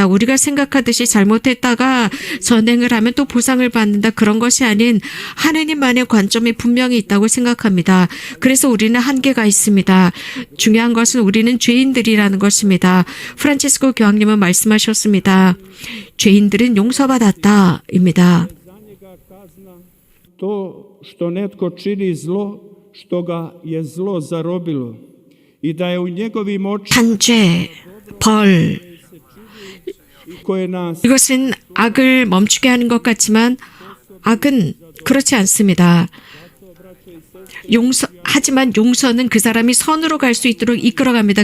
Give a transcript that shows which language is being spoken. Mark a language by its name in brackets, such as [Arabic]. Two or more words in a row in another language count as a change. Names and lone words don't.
[Korean] 우리가 생각하듯이 잘못했다가 전행을 하면 또 보상을 받는다. 그런 것이 아닌 하나님만의 관점이 분명히 있다고 생각합니다. 그래서 우리는 한계가 있습니다. 중요한 것은 우리는 죄인들이라는 것입니다. 프란치스코 교황님은 말씀하셨습니다. 죄인들은 용서받았다입니다. [Croatian] To što netko čini zlo, što ga je zlo zarobilo. [Korean] 단죄, 벌, 이것은 악을 멈추게 하는 것 같지만 악은 그렇지 않습니다. 하지만 용서는 그 사람이 선으로 갈 수 있도록 이끌어갑니다.